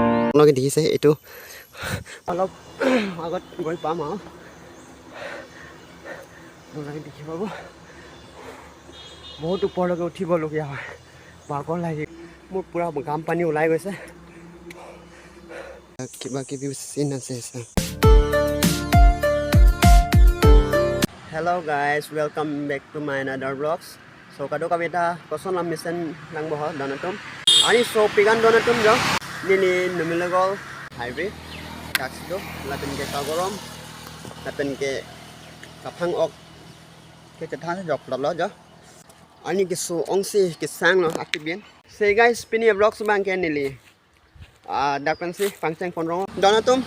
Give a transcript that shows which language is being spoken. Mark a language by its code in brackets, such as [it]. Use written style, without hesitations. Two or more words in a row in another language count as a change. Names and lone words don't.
[as] আপোনালোকে দেখিছে এইটো অলপ আগত গৈ পাম আৰু আপোনালোকে দেখি পাব বহুত ওপৰলৈকে উঠিবলগীয়া হয় ভাগৰ লাগে মোৰ পুৰা ঘাম পানী ওলাই গৈছে কিবা কিবি চিন আছে [en] Hello guys, welcome back to my another vlogs. [mjw] So kado kami ta koson lam mission lang boh donatum. Ani so pigan donatum jo. Nini numilagol highway. Taxi do lapen ke kagorom. Lapen ke kapang ok. Ke kethan jok lo jo. Ani ke so ongsi ke sang lo akibien. [en] Say guys, [mjw] pini vlogs bang ke nili. Dakan si pangceng ponrong donatum.